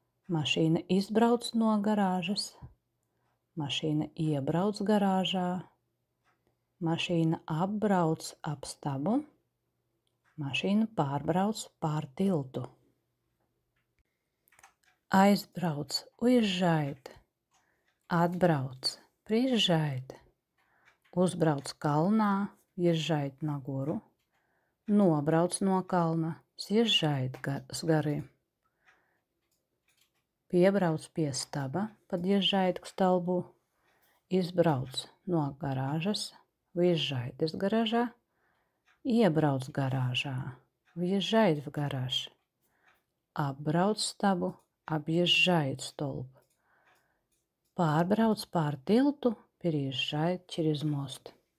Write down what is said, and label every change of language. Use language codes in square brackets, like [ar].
[lv] Mašīna izbrauc no garāžas. Mašīna iebrauc garāžā. Mašīna apbrauc ap stabu. Mašīna pārbrauc pār tiltu. Aizbrauc, [ru] uезжает. [lv] Atbrauc, [ru] приезжает. [lv] Uzbrauc kalnā, [ru] езжает на гору. [lv] Nobrauc no kalna, [ru] съезжает с горы. [lv] Piebrauc pie staba, [ru] подъезжает к столбу. [lv] Izbrauc no garāžas, [ru] выезжает из гаража. [lv] Iebrauc garāžā, [ru] въезжает в гараж. [lv] Apbrauc stabu, [ru] объезжает столб. [lv] Pārbrauc pār tiltu, [ru] переезжает через мост.